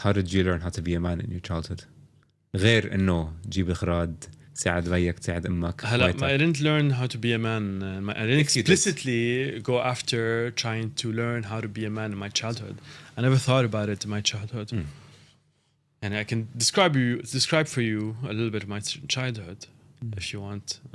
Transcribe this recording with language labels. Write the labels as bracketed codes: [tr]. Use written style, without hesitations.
[en] How did you learn how to be a man in your childhood? [ar] غير إنه جيب الخراد تساعد بيك تساعد أمك. [en] I didn't learn how to be a man. I didn't If you did. explicitly go after trying to learn how to be a man in my childhood. I never thought about it in my childhood. And I can describe for you a little bit of my childhood, if you want.